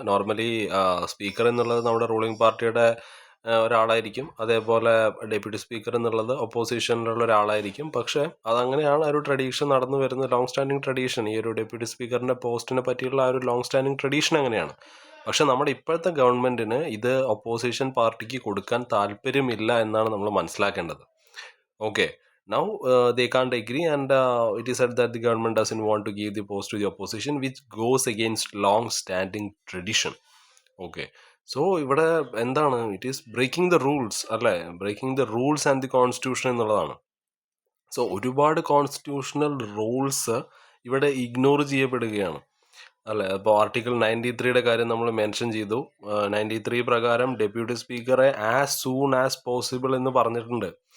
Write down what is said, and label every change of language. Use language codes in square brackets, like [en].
[ml] Normally speaker എന്നുള്ളത് നമ്മുടെ ruling പാർട്ടിയുടെ ഒരാളായിരിക്കും, അതേപോലെ ഡെപ്യൂട്ടി സ്പീക്കർ എന്നുള്ളത് ഒപ്പോസിഷനിലുള്ള ഒരാളായിരിക്കും. പക്ഷേ അതങ്ങനെയാണ് ആ ഒരു ട്രഡീഷൻ നടന്നു വരുന്നത്, ലോങ് സ്റ്റാൻഡിങ് ട്രഡീഷൻ. ഈ ഒരു ഡെപ്യൂട്ടി സ്പീക്കറിൻ്റെ പോസ്റ്റിനെ പറ്റിയുള്ള ആ ഒരു ലോങ് സ്റ്റാൻഡിങ് ട്രഡീഷൻ അങ്ങനെയാണ്. പക്ഷെ നമ്മുടെ ഇപ്പോഴത്തെ ഗവൺമെൻറ്റിന് ഇത് ഒപ്പോസിഷൻ പാർട്ടിക്ക് കൊടുക്കാൻ താല്പര്യമില്ല എന്നാണ് നമ്മൾ മനസ്സിലാക്കേണ്ടത്. [en] Okay, now they can't agree, and it is said that the government doesn't want to give the post to the opposition, which goes against long standing tradition. Okay, so [ml] ഇവിടെ എന്താണ്, [en] it is breaking the rules [ml] അല്ലേ, [en] breaking the rules and the constitution [ml] എന്നുള്ളതാണ്. So ഒരുപാട് constitutional rules ഇവിടെ ignore ചെയ്യപ്പെടുകയാണ് അല്ലേ. അപ്പോൾ article 93യുടെ കാര്യം നമ്മൾ മെൻഷൻ ചെയ്തു. 93 പ്രകാരം ഡെപ്യൂട്ടി സ്പീക്കറെ [en] as soon as possible [ml] എന്ന് പറഞ്ഞിട്ടുണ്ട്.